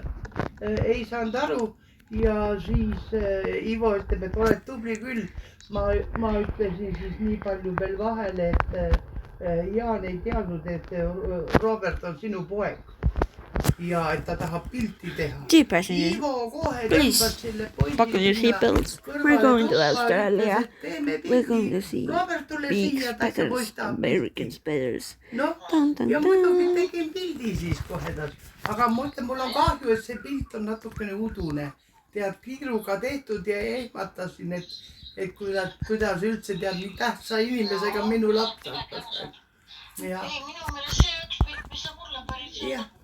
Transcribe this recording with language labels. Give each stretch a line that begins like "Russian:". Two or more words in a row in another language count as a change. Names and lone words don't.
Estonian: Ei saanud aru ja siis Ivo ütleb, et oled tubli küll. Ma ütlesin siis nii palju veel vahele, et Jaan ei teadnud, et Robert on sinu poeg ja et ta tahab pilti teha. Ivo kohe tõmbas selle
English: Buckle your seatbelts. We're going to Australia. We're going to see big speeders, American speeders.
Estonian: No, ja muidugi tegin pildi siis kohe tas. Aga ma ütlen, mul on kahju, et see pilt on natukene udune. Tead, kiiruga tehtud ja ehmatasin, et kuidas üldse tead nii tähtsa inimesega minu laps hakkas. Ei, minu meelest see üks pilt, mis sa mulle päris